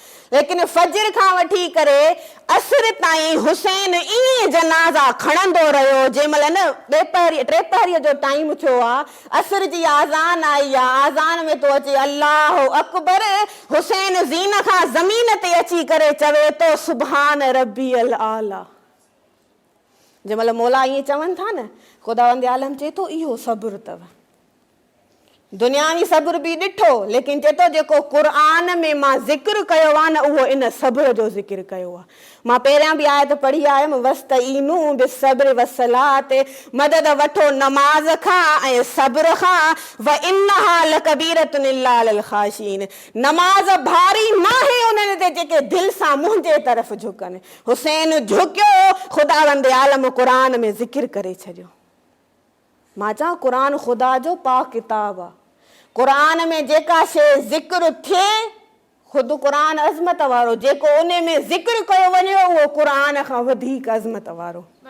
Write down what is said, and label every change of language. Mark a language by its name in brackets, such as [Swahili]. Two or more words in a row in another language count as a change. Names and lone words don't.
[Sindhi] लेकिन फजर खां वठी करे असर ताईं हुसैन ईअं जनाज़ा खणंदो रहियो। जंहिं महिल न टे पहरीअ जो टाइम थियो आहे, असर जी आज़ान आई आहे, आज़ान में थो अचे [Arabic] الله أكبر, [Sindhi] हुसैन ज़ीन खां ज़मीन ते अची करे चवे थो [Arabic] سبحان ربي الأعلى. [Sindhi] जंहिं महिल मौला ईअं चवनि था न, ख़ुदावंद आलम चए थो इहो सब्र अथव। दुनियावी सब्र बि ॾिठो, लेकिन चए थो जेको क़ुरान में मां ज़िक्र कयो आहे न, उहो इन सब्र जो ज़िक्र कयो आहे। मां पहिरियां बि आयत पढ़ी आयमि [Arabic] واستعينوا بالصبر والصلاة, [Sindhi] मदद वठो नमाज़ खां ऐं सब्र खां, [Arabic] وإنها لكبيرة إلا الخاشعين. [Sindhi] नमाज़ भारी नाहे उन्हनि ते जेके दिलि सां मुंहिंजे तरफ़ झुकनि। हुसैन झुकियो, ख़ुदावंद आलम क़ुरान में ज़िक्र करे छॾियो। मां चवां क़ुरान ख़ुदा जो पाक किताब आहे। क़ुरान में जेका शइ ज़िक्र थिए, ख़ुदि क़ुरान अज़मत वारो, जेको उन में ज़िक्र कयो वञे उहो क़ुरान खां वधीक अज़मत वारो।